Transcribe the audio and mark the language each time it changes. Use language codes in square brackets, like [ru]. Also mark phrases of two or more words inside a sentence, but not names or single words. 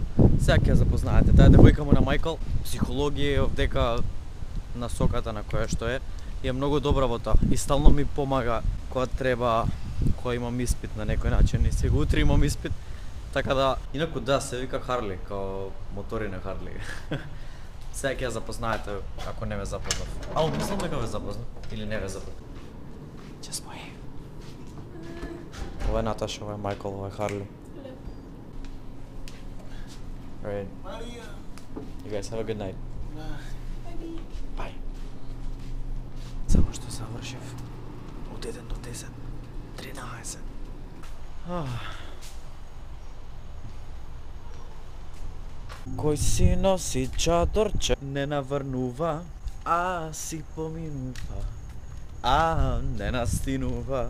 [mk] Сега ќе ја запознаете, таа девојка му на Мајкл, психологија е овдека насоката на која што е, и е многу добра во тоа и стално ми помага кога треба, кога имам испит на некој начин, и сега утре имам испит, така да, инаку да, се вика Харли, као мотори на Харли. Сега ќе ја запознаете ако не ме запознав. Ало, мислам дека ве запознав или не ве запознав. [en] Just wait. [mk] Ова е Наташа, ова е Мајкл, ова е Харли. [en] Alright. You guys have a good night. Bye. [mk] Само што завршив од 1 до 10. 13. Кој си носи чадорче, не наврнува, а си поминува, а не настинува.